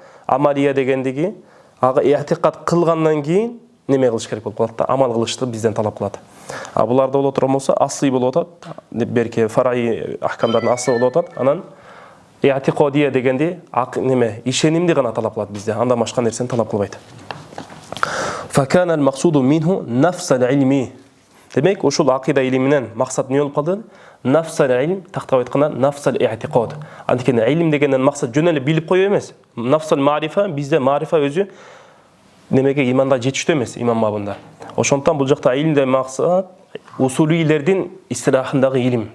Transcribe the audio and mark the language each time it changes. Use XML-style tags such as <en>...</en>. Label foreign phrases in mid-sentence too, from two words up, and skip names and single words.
<ky>Амалия дегендиги ага i'тикад кылгандан кийин неме кылыш керек болуп калат да, амал кылышты бизден талап кылат. А буларда боло турган болсо аслый болуп атат, берки фар'и ахкамдардын аслы болуп атат. Анан i'тикадия дегенди неме ишенимди гана талап кылат bizde. Анда башка нерсени талап кылбайт.</ky> <ar>فكان المقصود منه نفس العلم.</ar> <ky>Demek ошол акыйда илиминен максат эмне болуп калды?</ky> <ar>نفس العلم,</ar> <ky>тактап айтканда</ky> <ar>نفس الاعتقاد.</ar> <ky>Анткени илим дегенден максат жөн эле билип коюу эмес.</ky> <ar>نفس المعرفة,</ar> <ky>бизде марифа өзү немеге иманда жетиштүү эмес, иман бабында. Ошондон бул жакта илимде максат усулийлердин истилахындагы илим.</ky>